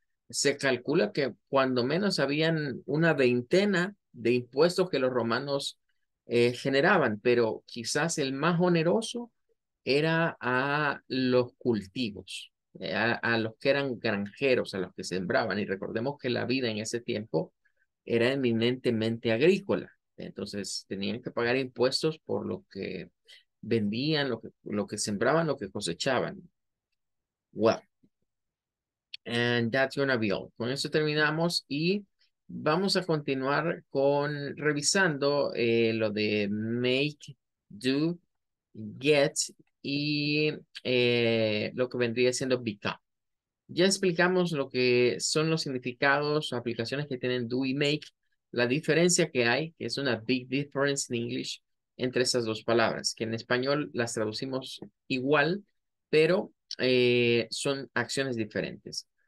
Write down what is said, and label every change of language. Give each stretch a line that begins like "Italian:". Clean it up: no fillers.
Spanish: Se calcula que cuando menos habían una veintena de impuestos que los romanos generaban, pero quizás el más oneroso era a los cultivos, a los que eran granjeros, a los que sembraban. Y recordemos que la vida en ese tiempo era eminentemente agrícola. Entonces tenían que pagar impuestos por lo que vendían, lo que sembraban, lo que cosechaban.
English: Well, and that's gonna be all.
Spanish: Con eso terminamos y vamos a continuar con revisando lo de make, do, get y lo que vendría siendo become. Ya explicamos lo que son los significados o aplicaciones que tienen do y make, la diferencia que hay, que es una
English: big difference in English
Spanish: entre esas dos palabras, que en español las traducimos igual, pero son acciones diferentes.